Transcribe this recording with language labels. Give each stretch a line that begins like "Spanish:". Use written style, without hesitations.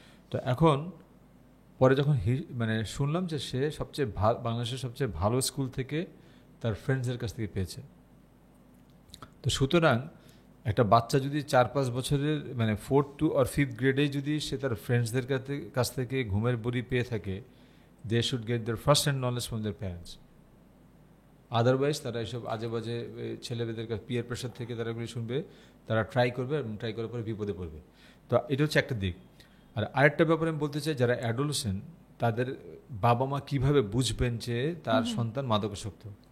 Bangla: তো এখন পরে যখন মানে শুনলাম যে সে সবচেয়ে বাংলাদেশের সবচেয়ে ভালো স্কুল থেকে তার ফ্রেন্ডসদের কাছ থেকে পেয়েছে. তো সুতরাং একটা বাচ্চা যদি 4-5 বছরের মানে 4th to or 5th গ্রেডে যদি সে তার ফ্রেন্ডসদের কাছ থেকে ঘুমের বড়ি পেয়ে থাকে,
English: they should get their first hand knowledge from their parents.
Bangla: Otherwise তারা এসব আজে বাজে ছেলেমেয়েদের কাছে পিয়ার প্রেশার থেকে তারা এগুলি শুনবে, তারা ট্রাই করবে এবং ট্রাই করার পরে বিপদে পড়বে। তো এটা হচ্ছে একটা দিক। আর আরেকটা ব্যাপারে আমি বলতে চাই, যারা অ্যাডোলেসেন্ট তাদের বাবা মা কীভাবে বুঝবেন যে তার সন্তান মাদকাসক্ত।